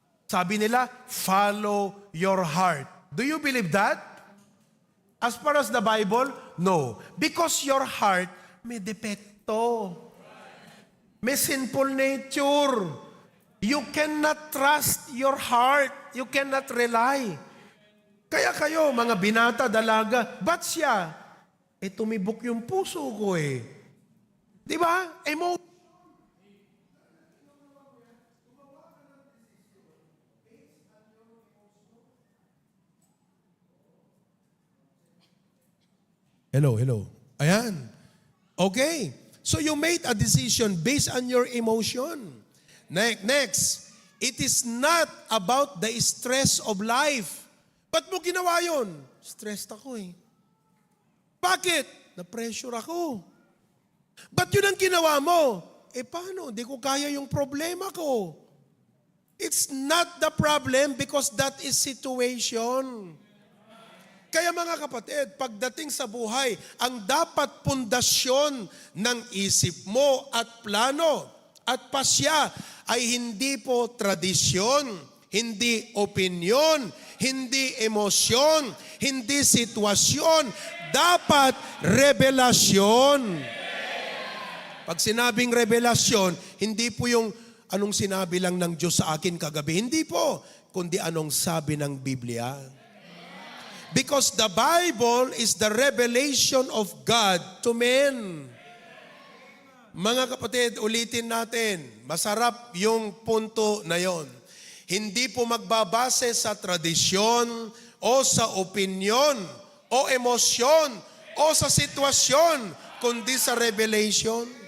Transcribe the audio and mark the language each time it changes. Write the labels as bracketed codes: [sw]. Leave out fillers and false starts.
[en] Sabi nila, follow your heart. Do you believe that? As far as the Bible, no. Because your heart may depekto. May sinful nature. You cannot trust your heart. You cannot rely. [tl] Kaya kayo, mga binata, dalaga, ba't siya? Tumibok yung puso ko Di ba? Hello. Ayan. Okay. [en] So you made a decision based on your emotion. Next, it is not about the stress of life. [tl] Ba't mo ginawa yun? Stressed ako Bakit? Na-pressure ako. Ba't yun ang ginawa mo? Paano? Di ko kaya yung problema ko. [en] It's not the problem because that is situation. [tl] Kaya mga kapatid, pagdating sa buhay, ang dapat pundasyon ng isip mo at plano at pasya ay hindi po tradisyon, hindi opinyon, hindi emosyon, hindi sitwasyon, dapat revelasyon. Pag sinabing revelasyon, hindi po yung anong sinabi lang ng Diyos sa akin kagabi. Hindi po, kundi anong sabi ng Biblia. [en] Because the Bible is the revelation of God to men. [tl] Mga kapatid, ulitin natin. Masarap yung punto na yon. Hindi po magbabase sa tradisyon o sa opinyon o emosyon o sa sitwasyon, kundi sa revelation.